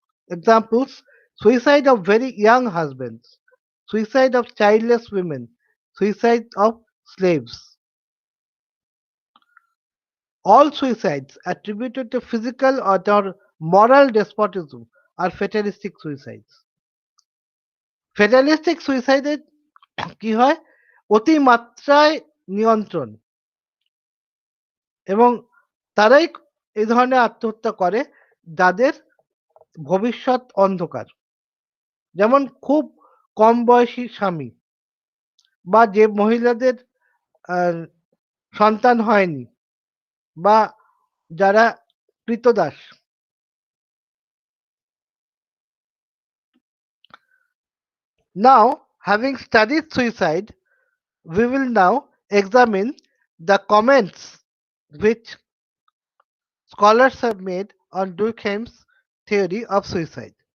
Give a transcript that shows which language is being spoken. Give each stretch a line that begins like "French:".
English: Examples: suicide of very young husbands, suicide of childless women, suicide of slaves. All suicides attributed to physical or moral despotism are fatalistic suicides.
Bangla: Fatalistic suicide কি হয়? অতিমাত্রায় নিয়ন্ত্রণ এবং তারাই এই ধরনের আত্মহত্যা করে যাদের ভবিষ্যৎ অন্ধকার। যেমন খুব কম বয়সী স্বামী বা যে মহিলাদের সন্তান হয়নি বা যারা ক্রীতদাস।
English: Now, having studied suicide, we will now examine the comments which scholars have made on Durkheim's theory of suicide.